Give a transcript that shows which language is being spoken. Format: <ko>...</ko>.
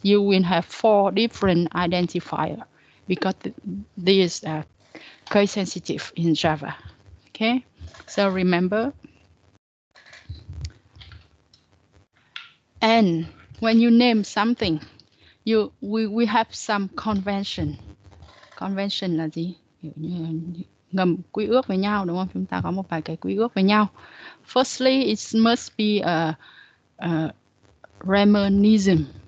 <en>You will have 4 different identifiers because this is case sensitive in Java. Okay, so remember. And when you name something, we have some convention.</en> <vi>Convention là gì? Ngầm quy ước với nhau, đúng không? Chúng ta có một vài cái quy ước với nhau.</vi> <en>Firstly, it must be a reminiscence.</en>